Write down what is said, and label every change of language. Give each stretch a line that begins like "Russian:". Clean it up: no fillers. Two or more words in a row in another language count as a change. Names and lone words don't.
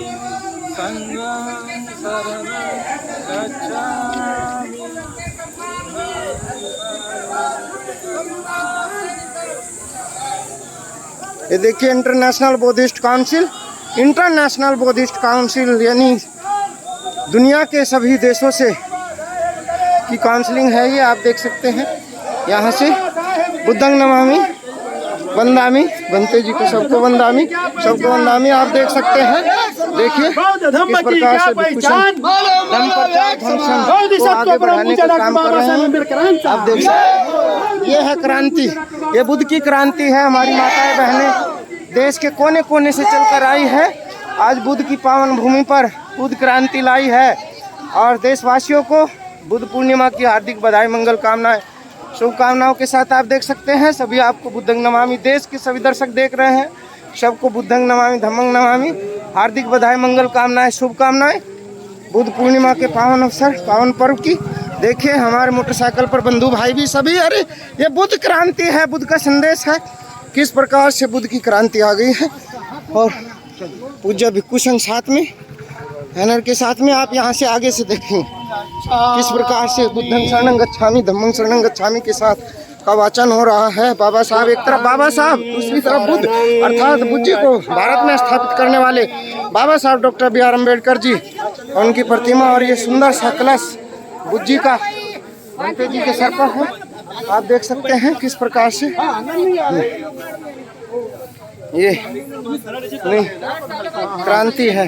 Hindi: ये देखिए
English: International Buddhist Council
Hindi: यानी दुनिया के सभी देशों से की काउंसलिंग है। ये आप देख सकते हैं यहाँ से
Pali: बुद्धं नमामि वंदामि,
Hindi: बनते जी को सबको वंदामि, आप देख सकते हैं। देखिए किस प्रकार से भिक्खु संघ धम्म प्रचार को आगे बढ़ाने का काम कर रहे हैं। आप देख सकते हैं ये है क्रांति, ये बुद्ध की क्रांति है। हमारी माताएं बहनें देश के कोने कोने से चलकर आई है, आज बुद्ध की पावन भूमि पर बुद्ध क्रांति लाई है। और देशवासियों को बुद्ध पूर्णिमा की हार्दिक बधाई, मंगल कामनाएं, शुभकामनाओं के साथ आप देख सकते हैं। सभी आपको
Pali: बुद्धं नमामि,
Hindi: देश के सभी दर्शक देख रहे हैं, सबको
Pali: बुद्धं नमामि धम्मं नमामि,
Hindi: हार्दिक बधाई, मंगल कामनाएं, शुभकामनाएं बुद्ध पूर्णिमा के पावन अवसर, पावन पर्व की। देखिए हमारे मोटरसाइकिल पर बंधु भाई भी सभी, अरे ये बुद्ध क्रांति है, बुद्ध का संदेश है, किस प्रकार से बुद्ध की क्रांति आ गई है। और पूज्य भिक्खु संघ साथ में, बैनर के साथ में आप यहाँ से आगे से देखें किस प्रकार से
Pali: बुद्धं शरणं गच्छामि धम्मं शरणं गच्छामि
Hindi: के साथ का वाचन हो रहा है। बाबा साहब एक तरफ, बाबा साहब दूसरी तरफ बुद्ध, अर्थात बुद्ध जी को भारत में स्थापित करने वाले बाबा साहब डॉक्टर B.R. अम्बेडकर जी और उनकी प्रतिमा। और ये सुंदर सा कलश बुद्ध जी का भंते जी के सर पर है, आप देख सकते हैं किस प्रकार से ये नहीं क्रांति है।